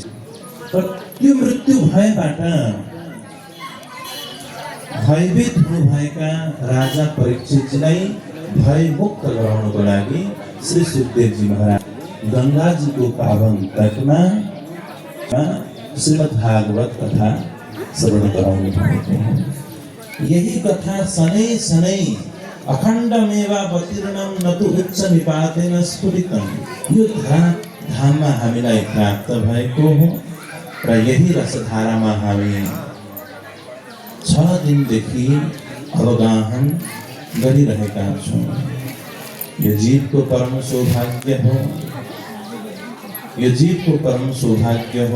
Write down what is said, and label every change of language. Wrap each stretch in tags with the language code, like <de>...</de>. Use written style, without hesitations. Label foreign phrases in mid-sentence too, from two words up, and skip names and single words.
<ne>तर त्यो मृत्यु भयबाट भयभीत हुनुभएका राजा परीक्षितजीलाई भयमुक्त गराउनको लागि श्री सुखदेवजी महाराज गंगाजीको पावन तटमा श्रीमद् भागवत कथा श्रवण गराउनु भएको। यही कथा</ne> <sa>सनै सनै अखण्डमेवावतीर्णं न तु उच्च निपातेन स्फुरितं</sa> <ne>यो धाममा हामीलाई प्राप्त भएको हो। र यही रसधारामा हामी 6 दिनदेखि अवगाहन गरिरहेका छौँ। यो जीवको परम सौभाग्य हो, यो जीवको परम सौभाग्य हो।</ne>